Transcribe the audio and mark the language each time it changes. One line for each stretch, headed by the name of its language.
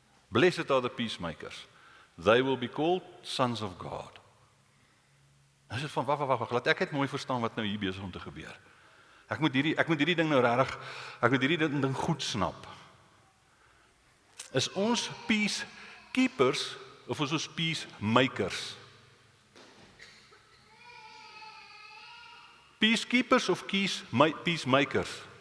English: Blessed are the peacemakers. They will be called sons of God.
Afrikaans: Dis van wag, laat ek net mooi verstaan wat nou hier besig om te gebeur. Ek moet hierdie ding nou regtig, ek moet hierdie ding goed snap. Is ons peacekeepers of is ons peacemakers? Peacekeepers of peacemakers?